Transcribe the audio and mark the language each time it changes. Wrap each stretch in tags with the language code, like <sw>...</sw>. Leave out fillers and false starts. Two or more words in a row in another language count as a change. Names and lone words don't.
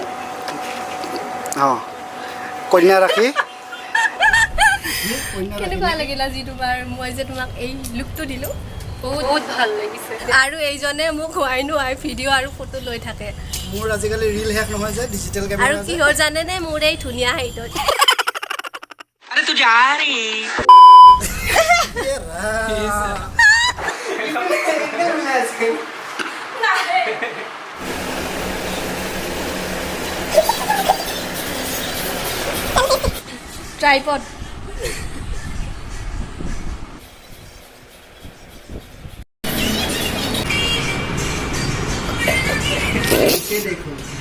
<as>অঁ কন্যা ৰাখি কেনেকুৱা লাগিল আজি তোমাৰ মই যে তোমাক এই লুকটো দিলোঁ বহুত ভাল লাগিছে আৰু এইজনে মোক হোৱাই নোহাই ভিডিঅ' আৰু ফটো লৈ থাকে মোৰ আজিকালি ৰীল শেষ নহয় যে ডিজিটেল আৰু কেমেৰা কিহৰ জানেনে মোৰ এই ধুনীয়া হাইটত</as> <hi>अरे तू जा रही</hi> <as>ট্ৰাইপড</as> <hi>देखो</hi>